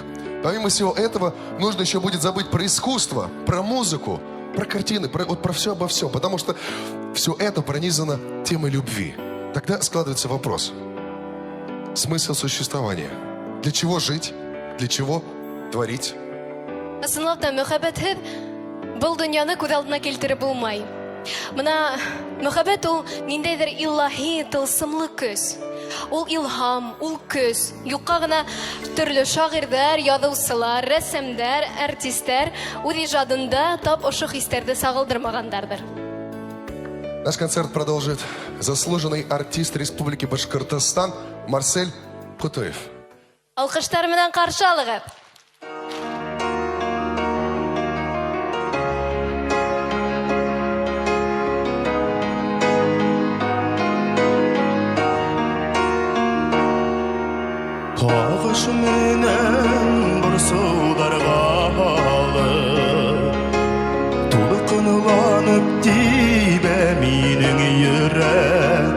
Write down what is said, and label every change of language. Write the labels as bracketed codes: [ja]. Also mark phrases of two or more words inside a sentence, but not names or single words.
[ru] Помимо всего этого, нужно еще будет забыть про искусство, про музыку, про картины, про все обо всем. Потому что все это пронизано темой любви. Тогда складывается вопрос. Смысл существования. Для чего жить? Для чего творить? [ba] Ысынлап та мөхәббәтһеҙ был дөньяны күҙ алдына килтереп булмай. Мына мөхәббәт ул ниндәйҙер илаһи тылсымлы көс. Ул илһам, ул көс. Юҡҡа ғына төрлө шағирҙәр, яҙыусылар, рәссамдар, артистәр үҙ ижадында тап ошо хистәрҙе сағылдырмағандарҙыр. [ru] Наш концерт продолжит заслуженный артист Республики Башкортостан Марсель Кутуев. [ba] Алҡыштар менән ҡаршы алығыҙ. [kk] Ағыш менен бір суларға алып, толқынланып тибә минең йөрәк.